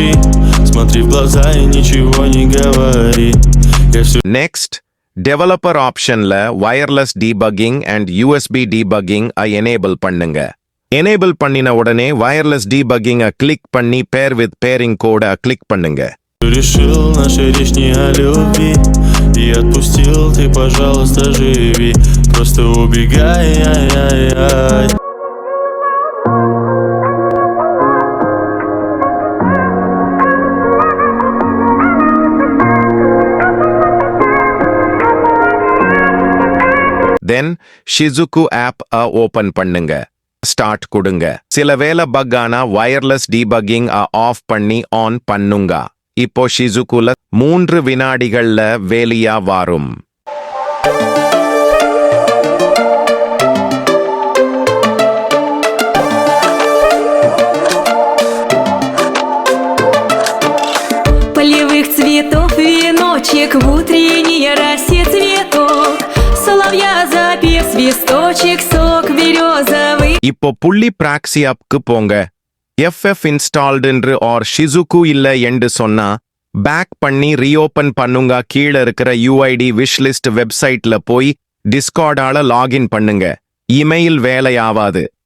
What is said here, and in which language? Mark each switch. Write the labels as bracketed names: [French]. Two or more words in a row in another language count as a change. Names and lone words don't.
[Russian] Смотри в глаза и ничего не говори. [English] Next, developer optionல wireless debugging and USB debugging enable பண்ணுங்க. Enable [Tamil] பண்ணின உடனே [English] wireless debugging click பண்ணி pair with pairing code click பண்ணுங்க. [Russian] Решил наша речь не о любви и отпустил, ты, пожалуйста, живи. Просто убегай, ай-ай-ай. [English] then Shizuku app open பண்ணுங்க. [Tamil] ஸ்டார்ட் கொடுங்க. சில வேளை பக் ஆனா [English] wireless debugging off [Tamil] பண்ணி ஆன் பண்ணுங்க. இப்போ ஷிசுகுல 3 வினாடிகள்ல வேலையா வரும். [Russian] Полевых цветов веночек, в утренней росе цветок, соловья запев свисточек, сок березовый. [Tamil] இப்போ புள்ளி ப்ராக்ஸி ஆப்க்கு போங்க. FF [English] installed or [Tamil] ஷிசுகு இல்ல என்று சொன்னா பேக் பண்ணி ரீஓபன் பண்ணுங்க. கீழே இருக்கிற [English] UID wish list websiteல [Tamil] போய் டிஸ்கார்டால லாகின் பண்ணுங்க. இமெயில் வேலையாவாது.